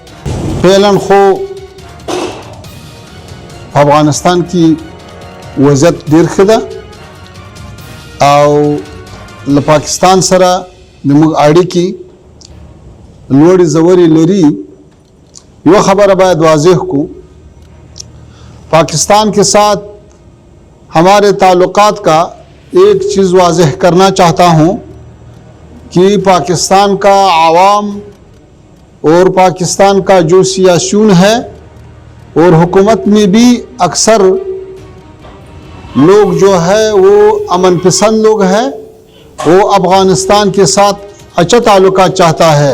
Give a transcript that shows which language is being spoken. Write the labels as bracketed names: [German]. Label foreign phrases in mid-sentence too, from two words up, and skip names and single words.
[Pashto] فعلا خو په افغانستان کې وضعیت ډېر ښه ده او له پاکستان سره زموږ اړیکې لوړې ژورې لري. یوه خبره باید واضح کو، [Urdu] پاکستان کے ساتھ ہمارے تعلقات کا ایک چیز واضح کرنا چاہتا ہوں کہ پاکستان کا عوام اور پاکستان کا جو سیاسیون ہے اور حکومت میں بھی اکثر لوگ جو ہے وہ امن پسند لوگ ہیں، وہ افغانستان کے ساتھ اچھا تعلقات چاہتا ہے.